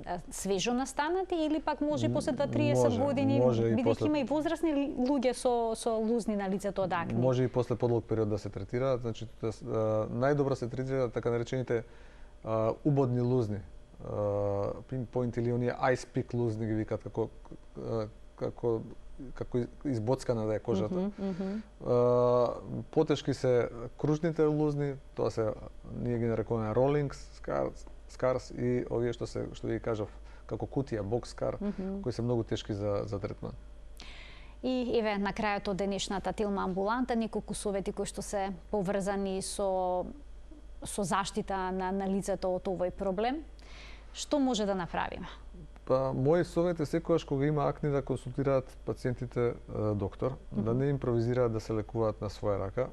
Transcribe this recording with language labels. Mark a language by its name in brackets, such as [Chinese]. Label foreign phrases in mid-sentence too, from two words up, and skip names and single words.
[Macedonian] Свежо настанати или пак може после 20-30 години, бидејќи има и возрастни луѓе со лузни на лицето од акни? Може и после подолг период да се третираат, значи најдобро се третираат така наречените убодни лузни. Pinpoint или оние [English] ice pick [Macedonian] лузни ги викаат како избоцкана да е кожата. Потешки се кружните лузни, тоа се ние ги нарекуваме [English] rolling scars [Macedonian] и овие што ви кажав како кутија [English] box scar, [Macedonian] кои се многу тешки за третман. И еве на крајот од денешната Телма амбуланта неколку совети кои што се поврзани со заштита на лицето од овој проблем. Што може да направиме? Па, мој совет е секогаш кога има акни да консултираат пациентите доктор, да не импровизираат да се лекуваат на своја рака.